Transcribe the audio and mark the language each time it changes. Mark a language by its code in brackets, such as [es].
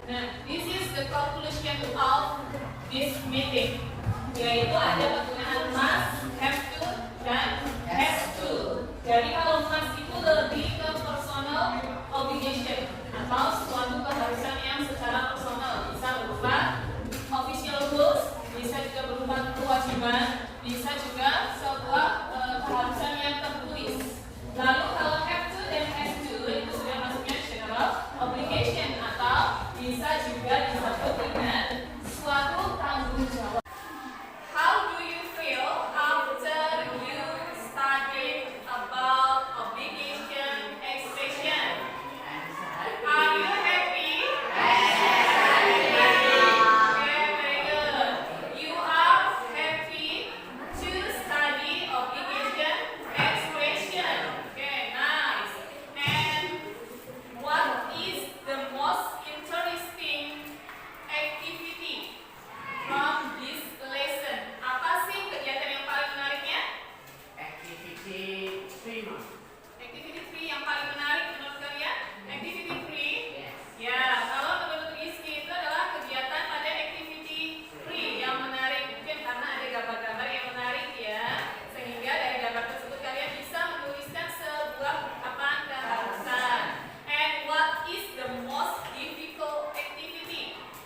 [en] Nah, this is the conclusion of this meeting. [id] Yaitu ada penggunaan must, have to, dan has to. Jadi kalau must itu lebih ke personal obligation atau suatu keharusan yang secara personal, bisa berupa official rules, bisa juga berupa kewajiban, bisa juga sebuah keharusan yang tertulis. Lalu kalau have to dan has to itu sudah masuknya general obligation atau bisa juga disebut dengan suatu tanggung jawab. [en] How do you feel after you studied about obligation expression? Are you happy? Okay, very good. You are happy to study obligation expression. Okay, nice. And what is the most interesting activity from this lesson? [id] Apa sih kegiatan yang paling menariknya? [en] Activity 3, Mom. [id] Activity 3 yang paling menarik menurut kalian? Activity 3? Ya, kalau menurut Rizky itu adalah kegiatan pada activity 3 yang menarik. Mungkin karena ada gambar-gambar yang menarik ya, sehingga dari gambar tersebut kalian bisa menuliskan sebuah ungkapan keharusan. [en] And what is the most difficult activity?